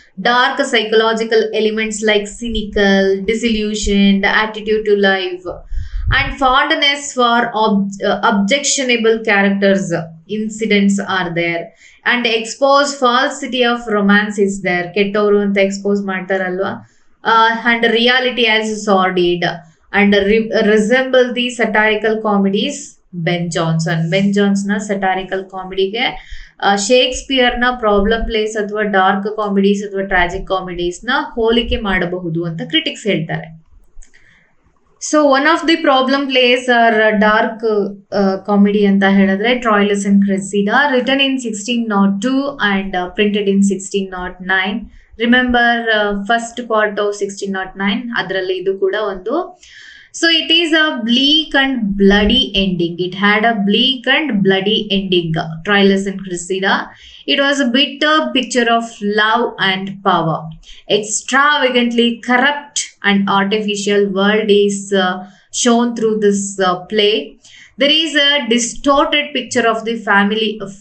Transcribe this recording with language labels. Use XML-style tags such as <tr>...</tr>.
<en>Dark psychological elements like cynical, disillusioned attitude to life, and fondness for objectionable characters, incidents are there. And expose falsity of romance is there.</en> <kn>ಕೆಟ್ಟವರು ಅಂತ expose ಮಾಡ್ತಾರಲ್ವಾ.</kn> <en>And reality as sordid, and resemble the satirical comedies.</en> <kn>Ben Johnson ಸಟಾರಿಕಲ್ ಕಾಮಿಡಿಗೆ Shakespeare ನ problem place ಅಥವಾ dark comedies ಅಥವಾ tragic comedies ನ ಹೋಲಿಕೆ ಮಾಡಬಹುದು ಅಂತ critics ಹೇಳ್ತಾರೆ.</kn> <en>so one of the problem plays are dark comedy</en> <kn>ಅಂತ ಹೇಳಿದ್ರೆ</kn> <en>Troilus and Cressida, written in 1602 and printed in 1609. Remember first part of 1609,</en> <kn>ಅದರಲ್ಲಿ ಇದು ಕೂಡ ಒಂದು.</kn> <en>So it is a bleak and bloody ending. It had a bleak and bloody ending, Troilus and Cressida. It was a bitter picture of love and power. Extravagantly corrupt and artificial world is shown through this play. There is a distorted picture of the family</en>